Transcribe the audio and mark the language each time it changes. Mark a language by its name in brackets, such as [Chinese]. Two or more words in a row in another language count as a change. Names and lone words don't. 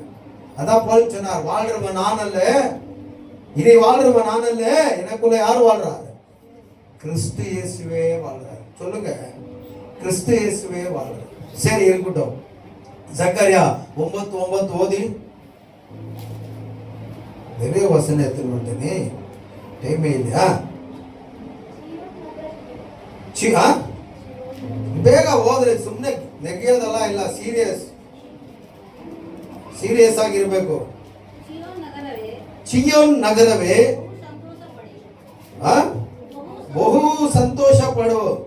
[Tamil] அதான் பவுல் சொன்னார், வாழ்றவன் நான் அல்ல, இனி வாழ்றவன் நான் அல்ல, எனக்குள்ள யார் வாழ்றாரு? கிறிஸ்து இயேசுவே வாழ்றாரு. சொல்லுங்க, கிறிஸ்து இயேசுவே வாழ்றாரு. சரி இருக்கட்டும். சக்கரியா 9:9 ஓதி. நிறைய வசனம் எடுத்துட்டு வந்துட்டேனே, டைமே இல்லையா? [Kannada] ಬೇಗ ಹೋದ್ರೆ ಸುಮ್ಮನೆ ನೆಗೆಯೋದಲ್ಲ, ಇಲ್ಲ ಸೀರಿಯಸ್ ಆಗಿರ್ಬೇಕು. ಚಿಯೋನ್ ನಗರವೇ ಬಹು ಸಂತೋಷ ಪಡು.